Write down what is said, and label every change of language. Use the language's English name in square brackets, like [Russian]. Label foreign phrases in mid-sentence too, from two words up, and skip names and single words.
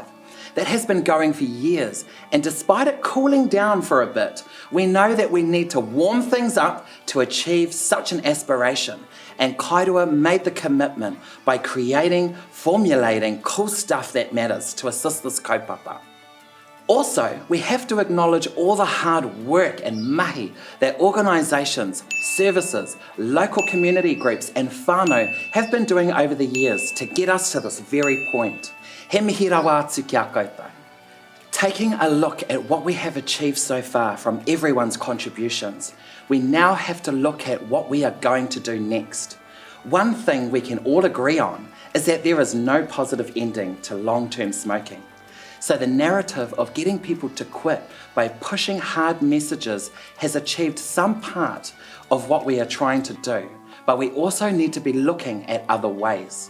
[English] that has been going for years, and despite it cooling down for a bit, we know that we need to warm things up to achieve such an aspiration, and Kairua made the commitment by formulating cool stuff that matters to assist this kaupapa. Also, we have to acknowledge all the hard work and mahi that organisations, services, local community groups and whānau have been doing over the years to get us to this very point. [Māori] He mihi rawa atu kia koutou. [English] Taking a look at what we have achieved so far from everyone's contributions, we now have to look at what we are going to do next. One thing we can all agree on is that there is no positive ending to long-term smoking. So the narrative of getting people to quit by pushing hard messages has achieved some part of what we are trying to do, but we also need to be looking at other ways.